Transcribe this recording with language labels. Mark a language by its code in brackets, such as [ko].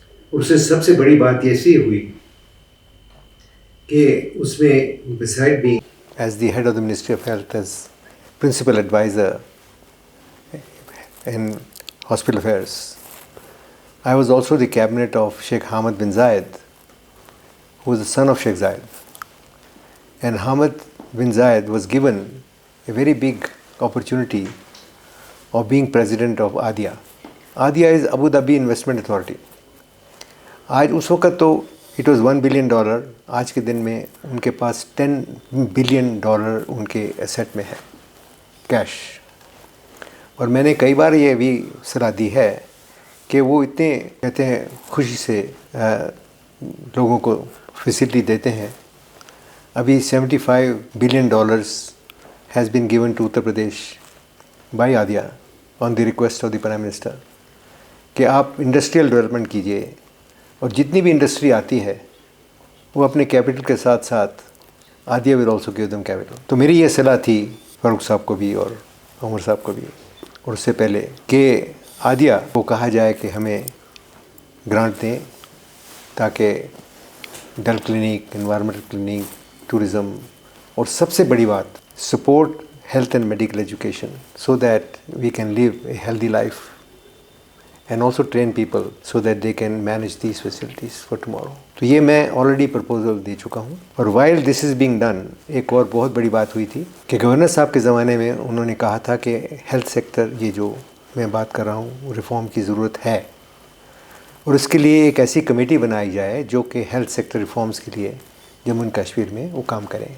[ur] اور اس سے سب سے بڑی بات ایسی ہوئی کہ اس میں [en] Beside being as the head of the ministry of health as principal advisor in hospital affairs, I was also the cabinet of Sheikh Hamad bin Zayed, who was the son of Sheikh Zayed. And Hamad bin Zayed was given a very big opportunity of being president of ADIA. ADIA is Abu Dhabi Investment Authority. [ur] آج اس وقت تو [en] it was $1 billion. [ur] آج کے دن میں ان کے پاس $10 billion ان کے asset میں ہے کیش. اور میں نے کئی بار یہ بھی صلاح دی ہے کہ وہ اتنے کہتے ہیں خوشی سے لوگوں کو فیسلٹی دیتے ہیں. [en] ابھی $75 billion has been given to Uttar Pradesh by ADIA on the request of the Prime Minister [ur] کہ آپ انڈسٹریل ڈیولپمنٹ کیجئے، اور جتنی بھی انڈسٹری آتی ہے وہ اپنے کیپٹل کے ساتھ ساتھ [en] ADIA will also give them capital. [ur] تو میری یہ صلاح تھی فاروق صاحب کو بھی اور عمر صاحب کو بھی، اور اس سے پہلے کہ ADIA کو کہا جائے کہ ہمیں گرانٹ دیں تاکہ ڈل کلینک، انوائرمنٹل کلینک، ٹورزم، اور سب سے بڑی بات [en] Support health and medical education so that we can live a healthy life and also train people so that they can manage these facilities for tomorrow. [ur] تو یہ میں already proposal دے چکا ہوں. اور [en] while this is being done, [ur] ایک اور بہت بڑی بات ہوئی تھی کہ گورنر صاحب کے زمانے میں انہوں نے کہا تھا کہ ہیلتھ سیکٹر، یہ جو میں بات کر رہا ہوں، ریفارم کی ضرورت ہے، اور اس کے لیے ایک ایسی کمیٹی بنائی جائے جو کہ ہیلتھ سیکٹر ریفارمز کے لیے جموں اینڈ کشمیر میں وہ کام کریں.